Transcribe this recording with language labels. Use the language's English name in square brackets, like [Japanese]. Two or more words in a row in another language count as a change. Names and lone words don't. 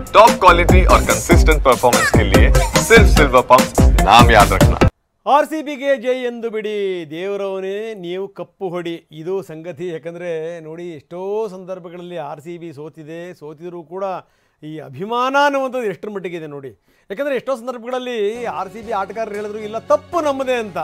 [English] top quality [Hindi] और [English] consistent performance [Hindi] के लिए सिर्फ सिल्वर पंप नाम याद रखना। [Kannada] ಆರ್ಸಿಬಿಗೆ ಜೈ ಎಂದು ಬಿಡಿ, ದೇವರವನೇ ನೀವು ಕಪ್ಪು ಹೊಡಿ, ಇದು ಸಂಗತಿ. ಯಾಕಂದರೆ ನೋಡಿ, ಎಷ್ಟೋ ಸಂದರ್ಭಗಳಲ್ಲಿ ಆರ್ಸಿಬಿ ಸೋತಿದ್ರೂ ಕೂಡ ಈ ಅಭಿಮಾನ ಅನ್ನುವಂಥದ್ದು ಎಷ್ಟರ ಮಟ್ಟಿಗಿದೆ ನೋಡಿ. ಯಾಕಂದರೆ ಎಷ್ಟೋ ಸಂದರ್ಭಗಳಲ್ಲಿ ಆರ್ಸಿಬಿ ಆಟಗಾರರು ಹೇಳಿದ್ರು ಇಲ್ಲ ತಪ್ಪು ನಮ್ಮದೇ ಅಂತ.